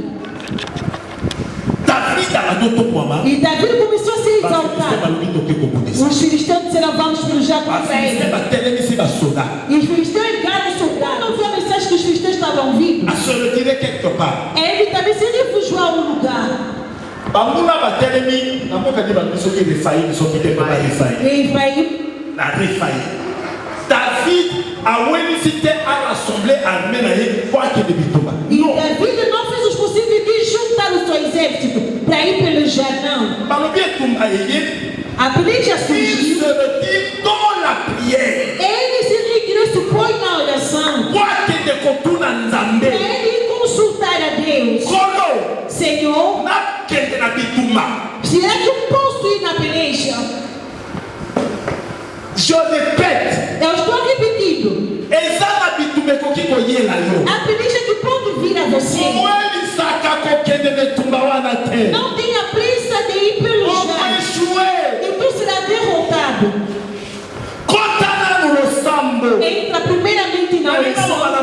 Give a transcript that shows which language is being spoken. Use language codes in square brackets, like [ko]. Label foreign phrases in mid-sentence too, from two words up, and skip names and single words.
[pt] E Davi começou a se exaltar. Os filisteus disseram: vamos pelejar contra ele. E os filisteus entraram soldados. Não viu a mensagem que os filisteus estavam vindo? Ele também se refugiou a um lugar. [fr] David a incité à l'assemblée armée [pt] e David não fez os possíveis de juntar o seu exército para ir pelejar, não. A peleja surgiu. [fr] Il se retire dans la prière. [pt] Ele se retira, se põe na oração. Para ele consultar a Deus. Senhor, será que eu posso ir na peleja? [fr] Je répète. [pt] Eu estou repetindo. A Não tenha pressa de ir pelejar. E tu serás derrotado. Entra primeiramente na oração.